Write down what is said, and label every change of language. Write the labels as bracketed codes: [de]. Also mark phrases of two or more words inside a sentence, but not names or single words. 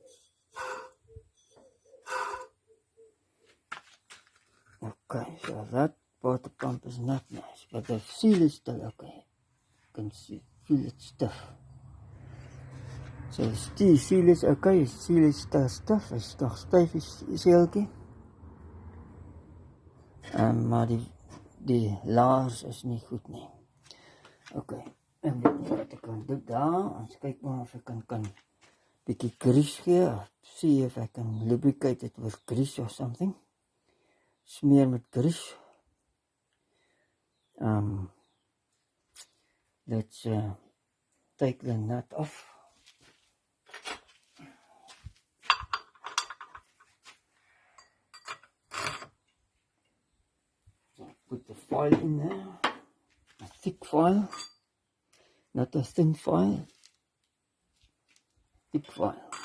[en] Okay, so that water pump is not nice, but the seal is still okay. You can feel it stiff. So the seal is okay, the seal is still stiff, it's [af] nog styf die seeltjie. Maar die laars is nie goed nie. Okay, en weet nie wat ek kan doen daar, ons kyk maar of ek kan bietjie grease gee, [en] see if I can lubricate it with grease or something. [af] Smeer met grease. [en] Let's take the nut off. So put the file in there, a thick file, not a thin file, thick file.